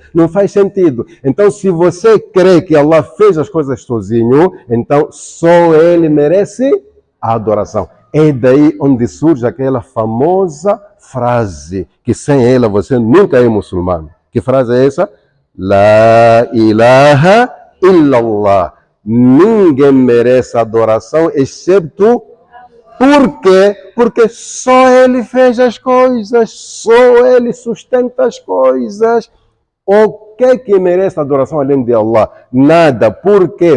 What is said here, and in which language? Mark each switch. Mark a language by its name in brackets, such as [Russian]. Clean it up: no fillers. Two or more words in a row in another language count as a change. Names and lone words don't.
[Portuguese] Não faz sentido. Então, se você crê que Allah fez as coisas sozinho, então só Ele merece a adoração. É daí onde surge aquela famosa frase que sem ela você nunca é muçulmano. Que frase é essa? [Arabic] لا إله إلا الله. [Portuguese] Ninguém merece adoração excepto por quê? Porque só ele fez as coisas, só ele sustenta as coisas. O que merece adoração além de Allah? Nada. Por quê?